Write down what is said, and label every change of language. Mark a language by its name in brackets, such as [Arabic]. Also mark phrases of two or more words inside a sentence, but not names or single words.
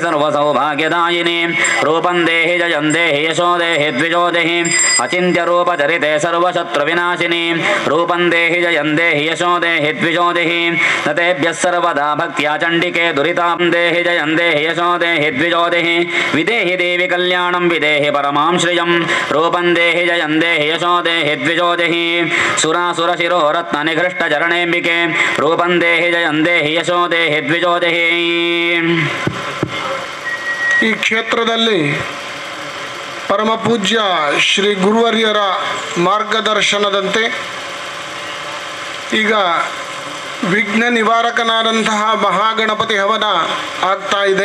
[Sanskrit] सर्वसौभाग्यदायिनि रूपं देहि जयं देहि यशो देहि द्विजो देहि अचिन्त्यरूपचरिते सर्वशत्रुविनाशिनि रूपं देहि जयं देहि यशो देहि द्विजो देहि न तेभ्यः सर्वदा भक्त्या चण्डिके दुरितां देहि जयं देहि यशो देहि द्विजो देहि विदेहि देवि कल्याणं विदेहि परमां श्रियं रूपं देहि जयं देहि यशो देहि द्विजो देहि सुरासुरशिरो रत्ननिघृष्टचरणेऽम्बिके रूपं देहि जयं देहि यशो देहि द्विजो देहि [Kannada] ಈ ಕ್ಷೇತ್ರದಲ್ಲಿ ಪರಮ ಪೂಜ್ಯ ಶ್ರೀ ಗುರುವರ್ಯರ ಮಾರ್ಗದರ್ಶನದಂತೆ ಈಗ ವಿಘ್ನ ನಿವಾರಕನಾದಂತಹ ಮಹಾಗಣಪತಿ ಹವನ ಆಗ್ತಾ ಇದೆ.